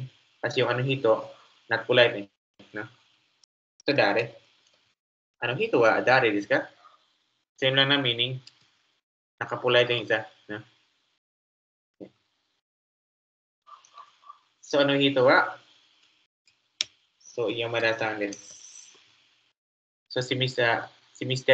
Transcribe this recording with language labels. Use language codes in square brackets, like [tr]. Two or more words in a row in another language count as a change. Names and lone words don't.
[tl] Kasi yung [ja] あの人, [tl] not polite din. [ja] No? So, だれ。あの人は?だれですか? [tl] Same lang na meaning. Naka-polite yung isa. No? [ja] So, あの人は? So, 山田さんです. [tl] So, si Mr.